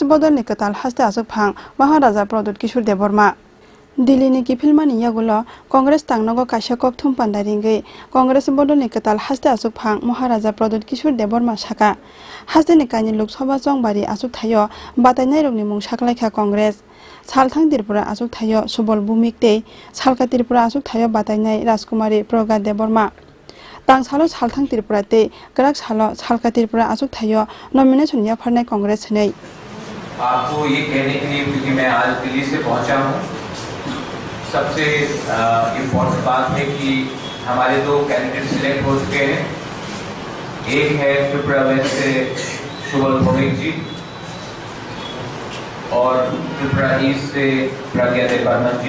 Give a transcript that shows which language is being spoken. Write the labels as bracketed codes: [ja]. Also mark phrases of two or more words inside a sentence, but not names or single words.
[trp] बदलनि कताल हास्ते आसुक फां महाराजा प्रदोत किशोर देबबर्मा दिल्लीनि किफिलमानि यागुलो कांग्रेस तांनगो काशा कक्थुम पान्डारिंगै कांग्रेस बदलनि कताल हास्ते आसुक फां महाराजा प्रदोत किशोर देबबर्मा साका हास्तेनि कानि लोकसभा जंबारी आसुक थायो बातायनाय रंनि मुं साखलायखा कांग्रेस सालथां त्रिपुरा आसुक थायो सुबल भूमिकते सालका त्रिपुरा आसुक थायो बातायनाय राजकुमारी प्रगा देबबर्मा तां सालो सालथां त्रिपुरा ते कराक सालो सालका त्रिपुरा आसुक थायो नॉमिनेशन या फरनाय कांग्रेस नै [hi] आपको ये कहने के लिए क्योंकि मैं आज दिल्ली से पहुंचा हूं सबसे इम्पोर्टेंट बात है कि हमारे दो [en] candidate select [hi] हो चुके हैं। एक है त्रिपुरा वेस्ट से शुभल भौमिक जी और त्रिपुरा ईस्ट से प्रज्ञा देबबर्मा जी।